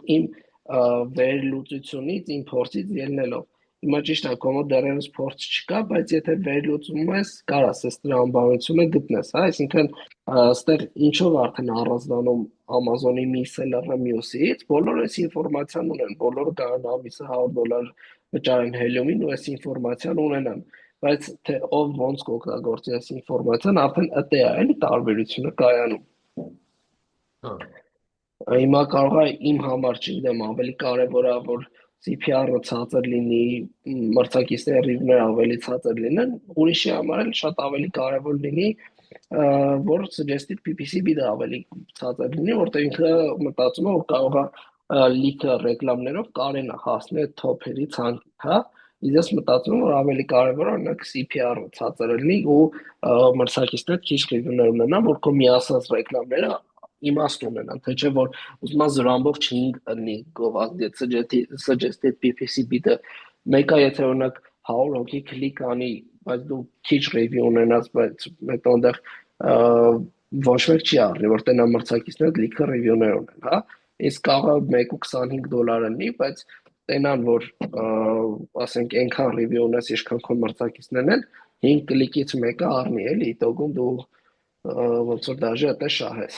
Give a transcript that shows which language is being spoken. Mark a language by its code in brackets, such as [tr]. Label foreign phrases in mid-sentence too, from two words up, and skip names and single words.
[hy] իմ վերլուծությունից, իմ փորձից ելնելով։ Հիմա ճիշտ է, կոմոդ դեռևս փորձ չկա, բայց եթե վերլուծում ես, կարաս այս տրամաբանությունը գտնես, հա, այսինքն այստեղ ինչով արդեն առանձնանում Amazon-ի մի սելերը մյուսից, բոլորը այս ինֆորմացիան ունեն, բոլորը կարող ամիսը $100 վճարեն Helium-ին ու այս ինֆորմացիան ունենան, բայց թե ով ոնց կօգտագործի այս ինֆորմացիան, արդեն ըտե է էլի տարբերությունը կայանում։ Հա։ Հիմա կարող է իմ համար, չգիտեմ, ավելի կարևոր է, որ CPR-ը ցածր լինի, մրցակիցների ռիվները ավելի ցածր լինեն, ուրիշի համար էլ շատ ավելի կարևոր լինի, որ [en] suggested PPC bid- [hy] ը ավելի ցածր լինի, որտեղ ինքը մտածում է, որ կարող է լիքը ռեկլամներով կարենա հասնել top-երի ցանկի, հա։ Իսկ ես մտածում եմ, որ ավելի կարևոր է օրինակ CPR-ը ցածր լինի ու մրցակիցները քիչ ռիվյուներ ունենան, որ քո միասած ռեկլամները իմաստ ունենան, թե չէ որ ուզում ես զրամբով չլինի գովազդի [en] suggested PPC bid- [hy] ը, մեկը եթե օրինակ 100 հոգի կլիկ անի, բայց դու քիչ review ունենաս, բայց հետո այնտեղ ոչ մեկ չի առնի, որ տենա մրցակիցները լիքը review-ներ ունեն, հա, իսկ կարող է 1.25 $, լինի, բայց տենան որ ասենք այնքան review ունես, ինչքան քո մրցակիցներն են, 5 կլիկից մեկը առնի, էլի, դոգում դու ոնց որ դաժե այդպես շահես։